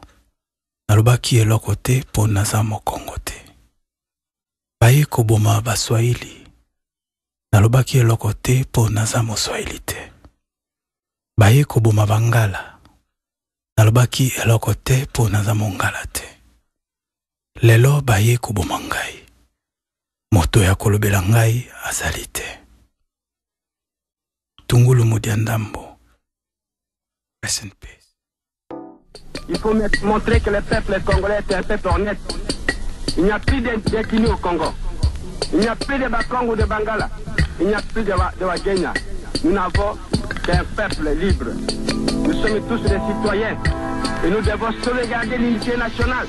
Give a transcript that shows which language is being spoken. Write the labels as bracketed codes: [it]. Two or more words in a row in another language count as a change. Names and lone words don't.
[ln] nalobaki eloko te mpo naza mokongo te baye koboma baswahili nalobaki eloko te mpo naza moswahili te baye koboma bangala nalobaki eloko te mpo naza mongala te lelo baye koboma ngai moto ya kolobela ngai azali te Tungulu Mudia Ndambo. [en] Rest in peace. [fr] Il faut montrer que le peuple congolais est un peuple honnête. Il n'y a plus d'inconnus au Congo. Il n'y a plus de Bakongo ou de Bangala. Il n'y a plus de Wagenya. Nous n'avons qu'un peuple libre. Nous sommes tous des citoyens et nous devons sauvegarder l'unité nationale.